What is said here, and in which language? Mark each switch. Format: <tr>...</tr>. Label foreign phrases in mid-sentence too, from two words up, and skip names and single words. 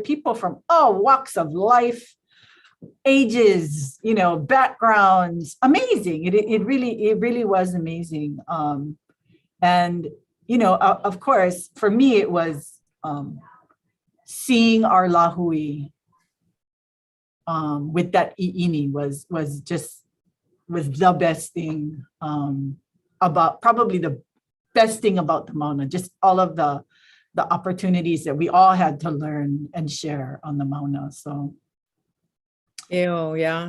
<en>People from all walks of life, ages, you know, backgrounds, amazing. It really was amazing. And, you know, of course, for me, it was seeing our lāhui with that ʻīʻini was the best thing about, probably the best thing about the Mauna, just all of the opportunities that we all had to learn and share on the Mauna. So. Ew, yeah.</en>